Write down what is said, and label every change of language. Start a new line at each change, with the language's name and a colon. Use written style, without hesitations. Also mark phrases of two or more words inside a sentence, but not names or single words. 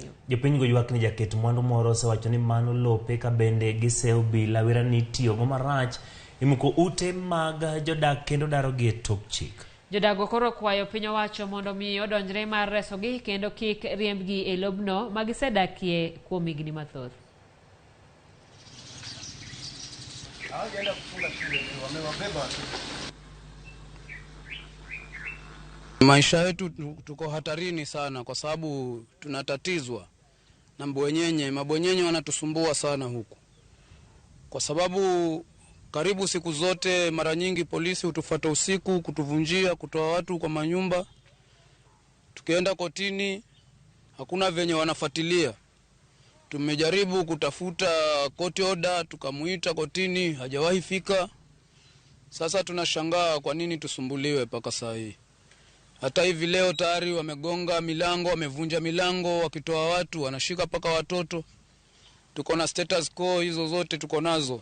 Luo (Kenya and Tanzania): Jopiny go ywak ni jaket mwandu moro osewacho ni mano lope ka bende giseo bila wira ni tiyo go marach imuko ute mag jodak kendo daro gi e tok chik. Jodago koro kwayo piny owacho mondo mi odonjre mar resogi kendo kik riembgi e lobno magisedakie kuom higni mathoth.
Swahili: Maisha yetu tuko hatarini sana kwa sababu tunatatizwa na mbwenyenye. Mabwenyenye wanatusumbua sana huku. Kwa sababu karibu siku zote mara nyingi polisi hutufuata usiku kutuvunjia, kutoa watu kwa manyumba. Tukienda kotini hakuna venye wanafuatilia. Tumejaribu kutafuta
English: court order,
Swahili: tukamuita kotini, hajawahi fika. Sasa tunashangaa kwa nini tusumbuliwe paka saa hii. Hata hivi leo tayari wamegonga milango, wamevunja milango, wakitoa watu, wanashika paka watoto. Tuko na
English: status quo
Swahili: hizo zote tuko nazo.